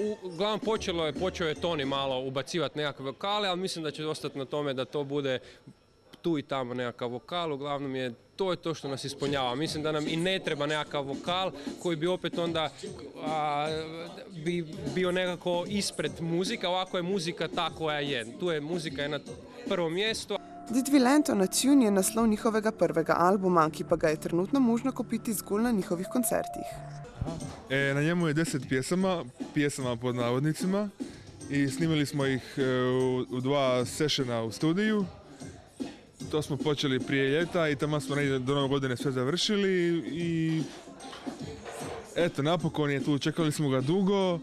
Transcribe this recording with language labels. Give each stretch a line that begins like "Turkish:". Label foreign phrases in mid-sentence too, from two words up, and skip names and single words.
Croatian: Uglavnom počeo je Toni malo ubacivati nekakve vokale, ali mislim da će ostati na tome da to bude tu i tamo nekakav vokal, uglavnom to je to što nas ispunjava. Mislim da nam i ne treba nekakav vokal koji bi opet onda bi bio nekako ispred muzika, ovako je muzika ta koja je. Tu je muzika na prvom mjestu.
Slovenian: Did Violento Nation je naslov njihovega prvega albuma, ki pa ga je trenutno možno kupiti zgolj na njihovih koncertih.
Croatian: Na njemu je 10 pjesama pod navodnicima i snimili smo ih u 2 sessiona u studiju. To smo počeli prije ljeta i tamo smo negdje do Nove godine sve završili i eto, napokon je tu, čekali smo ga dugo.